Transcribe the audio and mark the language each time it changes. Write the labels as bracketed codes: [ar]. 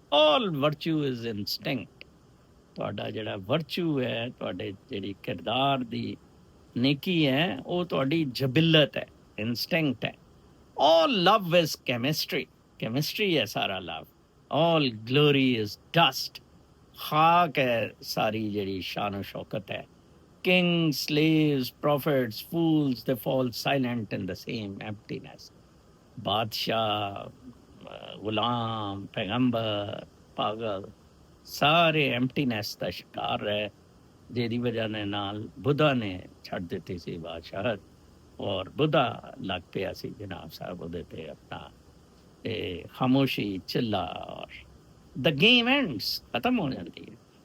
[en] all virtue is instinct, [pa] ਤੁਹਾਡਾ ਜਿਹੜਾ ਵਰਚੂ ਹੈ, ਤੁਹਾਡੇ ਜਿਹੜੀ ਕਿਰਦਾਰ ਦੀ ਨੇਕੀ ਹੈ, ਉਹ ਤੁਹਾਡੀ ਜਬਿਲਤ ਹੈ, ਇਨਸਟਿੰਕਟ ਹੈ। [en] all love is chemistry, [pa] chemistry ਹੈ ਸਾਰਾ ਲਵ। [en] all glory is dust, [pa] ਖਾਕ ਹੈ ਸਾਰੀ ਜਿਹੜੀ ਸ਼ਾਨ ਸ਼ੌਕਤ ਹੈ। [en] kings, slaves, prophets, fools, they fall silent in the same emptiness. [pa] ਬਾਦਸ਼ਾਹ, ਗੁਲਾਮ, ਪੈਗੰਬਰ, ਪਾਗਲ, ਸਾਰੇ ਐਮਟੀਨੈਸ ਦਾ ਸ਼ਿਕਾਰ ਹੈ, ਜਿਹਦੀ ਵਜ੍ਹਾ ਦੇ ਨਾਲ ਬੁੱਧਾ ਨੇ ਛੱਡ ਦਿੱਤੀ ਸੀ ਬਾਦਸ਼ਾਹਤ, ਔਰ ਬੁੱਧਾ ਲੱਗ ਪਿਆ ਸੀ ਜਨਾਬ ਸਾਹਿਬ ਉਹਦੇ ਤੇ ਆਪਣਾ ਤੇ ਖਾਮੋਸ਼ੀ ਚਿੱਲਾ, ਔਰ [en] the game ends, [pa] ਖਤਮ ਹੋ ਜਾਂਦੀ ਹੈ।